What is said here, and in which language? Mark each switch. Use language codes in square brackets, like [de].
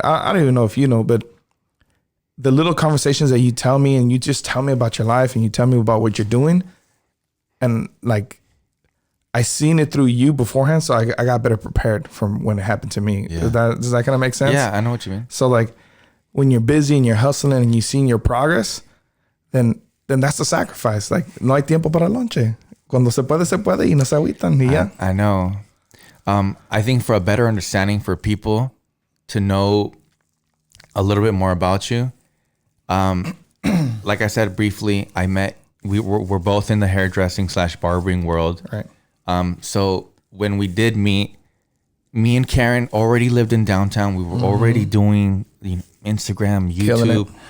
[en] I don't even know if you know, but the little conversations that you tell me, and you just tell me about your life, and you tell me about what you're doing, and like, I seen it through you beforehand, so I got better prepared from when it happened to me. Yeah. Does that kind of make sense? Yeah, I know what you mean. So like, when you're busy and you're hustling and you seen your progress, then that's the sacrifice. [es] Like, no hay tiempo para lonche. Cuando se puede y no se agüitan y ya. [en] I know. I think for a better understanding for people to know a little bit more about you, like I said briefly, we're both in the hairdressing / barbering world. Right. So when we did meet, me and Karen already lived in downtown. We were already doing Instagram, YouTube.